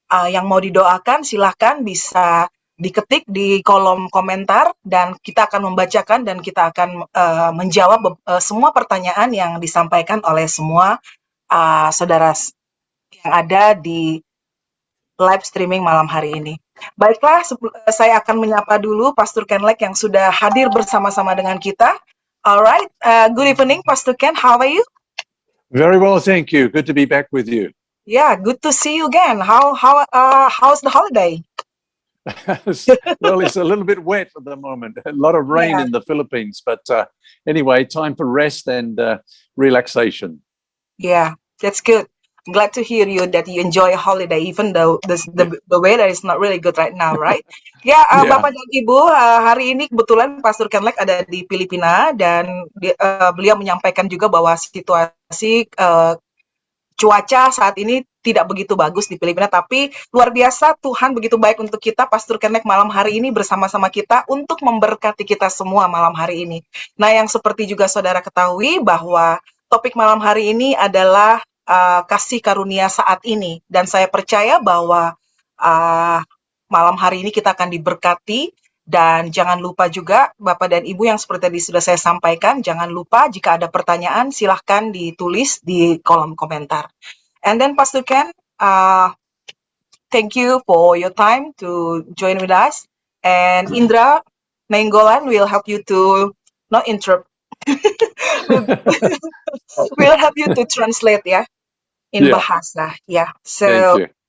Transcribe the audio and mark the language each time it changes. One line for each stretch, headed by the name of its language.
Indonesian: yang mau didoakan, silahkan bisa diketik di kolom komentar dan kita akan membacakan dan kita akan menjawab semua pertanyaan yang disampaikan oleh semua saudara yang ada di live streaming malam hari ini. Baiklah, saya akan menyapa dulu Pastor Kenlek yang sudah hadir bersama-sama dengan kita.
English: Alright, good evening Pastor Ken, how are you? Very well, thank you. Good to be back with you. Yeah, good to see you again. How's the holiday? Well, it's a little bit wet at the moment. A lot of rain in the Philippines, but anyway, time for rest and relaxation. Yeah, that's good. I'm glad to hear you that you enjoy a holiday, even though the weather is not really good right now, right?
Indonesian: Ya, Bapak dan Ibu, hari ini kebetulan Pastor Kenlek ada di Filipina dan beliau menyampaikan juga bahwa situasi cuaca saat ini tidak begitu bagus di Filipina, tapi luar biasa Tuhan begitu baik untuk kita. Pastor Kenlek malam hari ini bersama-sama kita untuk memberkati kita semua malam hari ini. Nah, yang seperti juga saudara ketahui bahwa topik malam hari ini adalah kasih karunia saat ini, dan saya percaya bahwa malam hari ini kita akan diberkati. Dan jangan lupa juga Bapak dan Ibu yang seperti tadi sudah saya sampaikan, jangan lupa jika ada pertanyaan silahkan ditulis di kolom komentar.
English: And then Pastor Ken, thank you for your time to join with us, and Indra Nainggolan will help you to not interrupt. We'll help you to translate in bahasa. So